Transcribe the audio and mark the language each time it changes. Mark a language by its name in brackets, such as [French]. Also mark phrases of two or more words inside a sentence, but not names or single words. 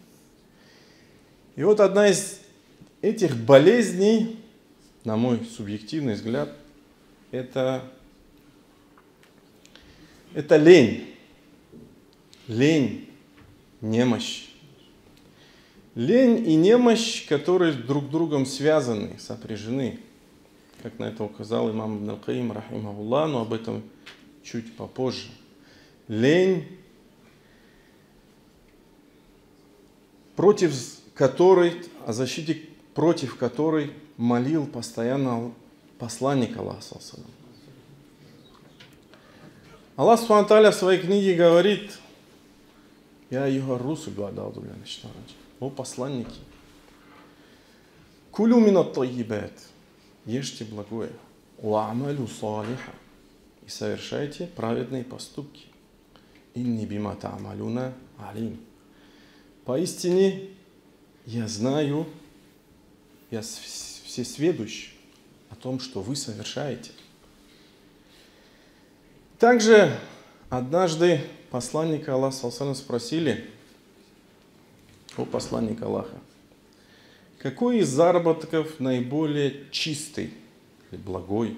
[Russian] И вот одна из этих болезней, на мой субъективный взгляд, это лень. Лень, немощь. Лень и немощь, которые друг с другом связаны, сопряжены. Как на это указал имам Ибн аль-Каим, рахимахуллах, но об этом чуть попозже. Лень, против которой, о защите против которой молил постоянно посланник Аллаха. [Arabic] الله سبحانه وتعالى [Russian] в своей книге говорит: [Arabic] «يا أيها الرسل وأعوذ بالله من الشيطان الرجيم». [Russian] О посланники, [Arabic] كلوا من الطيبات, [Russian] ешьте благое, [Arabic] واعملوا صالحا, [Russian] и совершайте праведные поступки. [Arabic] إني بما تعملون عليم. [Russian] Поистине я знаю, я всесведущ о том, что вы совершаете. Также однажды посланника Аллаха спросили: о посланник Аллаха, какой из заработков наиболее чистый или благой?